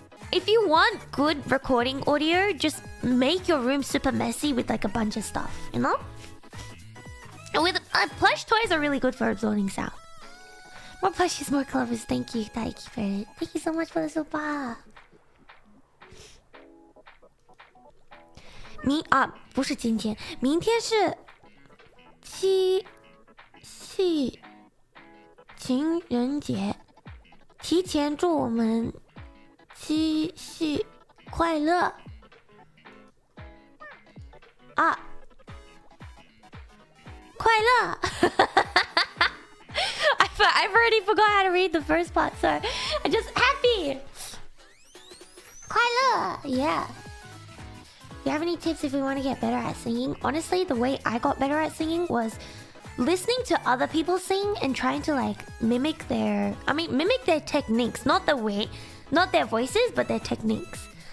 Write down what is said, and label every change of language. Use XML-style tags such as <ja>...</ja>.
<en>If you want good recording audio, just make your room super messy with like a bunch of stuff, you know? And with plush toys are really good for absorbing sound. More plushies, more clovers. Thank you, Taiki for it. Thank you so much for the super.</en> <zh>不是今天，明天是七夕情人节，提前祝我们七夕快乐啊！快乐。</zh> <en>I've already forgot how to read the first part, so I'm just happy.</en> <zh>快乐</zh> <en>yeah. Do you have any tips if we want to get better at singing? Honestly, the way I got better at singing was listening to other people sing and trying to like mimic their techniques, not their voices, but their techniques.</en>